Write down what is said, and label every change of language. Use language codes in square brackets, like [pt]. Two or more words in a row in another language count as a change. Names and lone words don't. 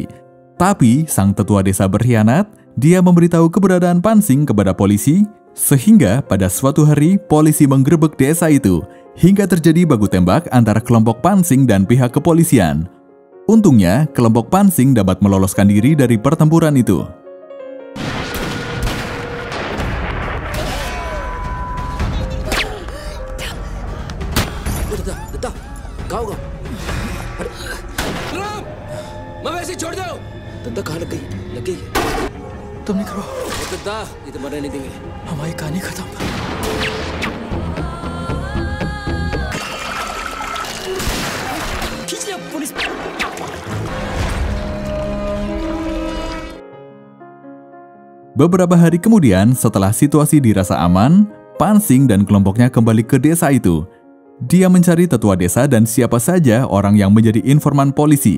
[id] Tapi sang tetua desa berkhianat, dia memberitahu keberadaan Pansing kepada polisi, sehingga pada suatu hari polisi menggerebek desa itu. hingga terjadi baku tembak antara kelompok pansing dan pihak kepolisian. Untungnya, kelompok pansing dapat meloloskan diri dari pertempuran itu. [hi] मवेशी छोड़ दो। दद्दा कहाँ लग गई? लग गई? तुम नहीं करो। दद्दा, ये तो मरने नहीं देंगे। हमारी कहानी खत्म। खींच लिया पुलिस। [id] Beberapa hari kemudian, setelah situasi dirasa aman, Pansing dan kelompoknya kembali ke desa itu. Dia mencari tetua desa dan siapa saja orang yang menjadi informan polisi.